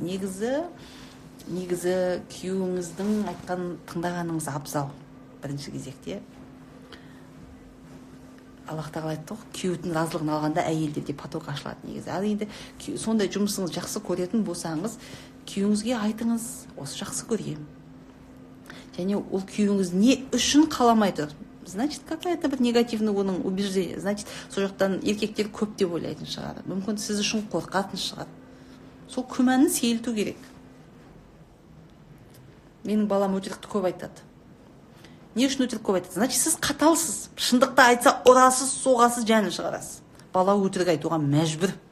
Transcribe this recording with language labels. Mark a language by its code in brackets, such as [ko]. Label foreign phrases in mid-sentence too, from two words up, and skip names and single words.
[kk] Негізі күйеуіңіздің айтқан тыңдағаныңыз абзал бірінші кезекте. Аллах тағала айтты ғой, күйеудің разылығын алғанда әйелдерде поток ашылады негізі. Ал енді сондай жұмысыңыз жақсы көретін болсаңыз, күйеуіңізге айтыңыз, осы жақсы көрем. Және ол күйеуіңіз не үшін қаламай тұр? [ru] Значит, какая-то бір негативный оның убеждение. [kk] Значит, сол жақтан еркектер көп деп ойлайтын шығар. Мүмкін сіз үшін қорқатын шығар. Сол күмәнін сейілту керек. Менің балам өтірікті көп айтады. Не үшін өтірік көп айтады? Значит, сіз қаталсыз. Шындықты айтса, ұрасыз, соғасыз, жәнін шығарасыз. Бала өтірік айтуға мәжбүр.